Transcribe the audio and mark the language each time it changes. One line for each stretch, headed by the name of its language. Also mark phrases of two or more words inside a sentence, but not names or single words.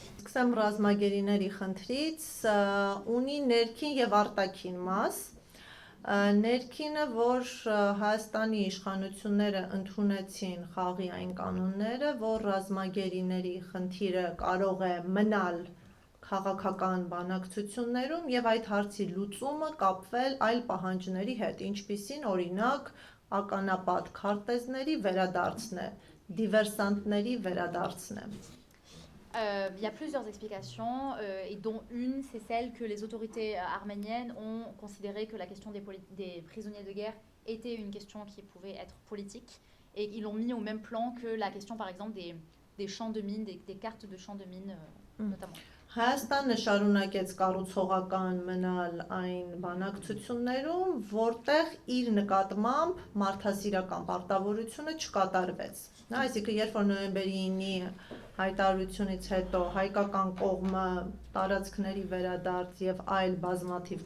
Armenian: Սկսեմ ռազմագերիների խնդրից, ունի ներքին եւ արտաքին մաս։ Ներքինը, որ Հայաստանի իշխանությունները ընդունեցին խաղի այն կանոնները, որ ռազմագերիների խնդիրը կարող է մնալ քաղաքական բանակցություններում եւ այդ հարցի լուծումը կապվել այլ պահանջների հետ, ինչպիսին օրինակ ականապատ քարտեզների վերադարձն է, դիվերսանտների վերադարձն է։
French: Il y a plusieurs explications, et dont une, c'est celle que les autorités arméniennes ont considéré que la question des prisonniers de guerre était une question qui pouvait être politique, et ils l'ont mis au même plan que la question, par exemple, des champs de mines, des cartes de champs de mines, notamment.
Armenian: Հայաստանը շարունակեց կառուցողական մնալ այն բանակցություններում, որտեղ իր նկատմամբ մարդասիրական պարտավորությունը չկատարվեց։ Այսինքն, երբ որ նոյեմբերի 9-ի հայտարարությունից հետո հայկական կողմը տարածքների վերադարձ եւ այլ բազմաթիվ